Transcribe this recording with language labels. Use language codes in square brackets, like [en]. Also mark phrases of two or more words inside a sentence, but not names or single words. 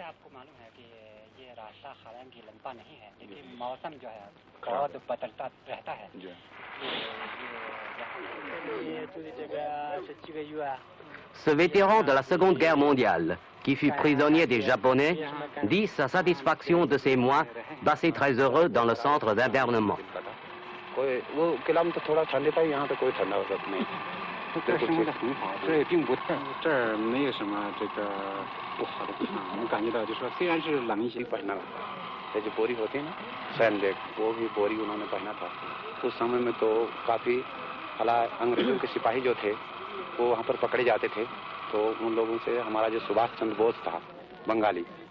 [fr] Ce vétéran de la Seconde Guerre mondiale, qui fut prisonnier des Japonais, dit sa satisfaction de ces mois passés très heureux dans le centre d'internement. [hi] जो बोरी होती है ना सैंड वो भी बोरी उन्होंने पहना था उस समय में तो काफी अंग्रेजों के सिपाही जो थे वो वहाँ पर पकड़े जाते थे तो उन लोगों से हमारा जो सुभाष चंद्र बोस था बंगाली